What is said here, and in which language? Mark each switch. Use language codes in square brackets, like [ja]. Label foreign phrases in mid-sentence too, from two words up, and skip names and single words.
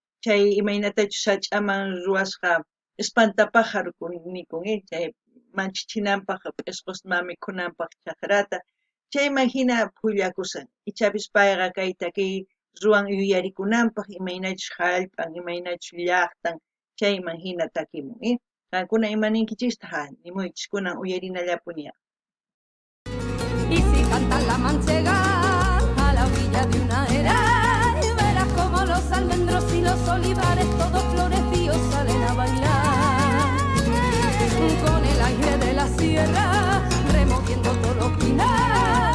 [qu] chay imaynatachu sach'aman ruwasqa espantapájaro nikun, chay manchichinanpaq p'isqusman mikhunanpaq chakrata chayman hina phullakusan ichapis payqa kay takiy ruwan yuyarikunanpaq imaynachus hallp'an imaynachus llaqtan chayman hina takimun. Qankuna imaninkichista nimuychis kunan uyarinallapuni. [es] Y si cantas la manchega a la orilla de una era y verás como los almendros y los olivares todos florecidos salen a bailar con el aire de la sierra removiendo todo lo pinar.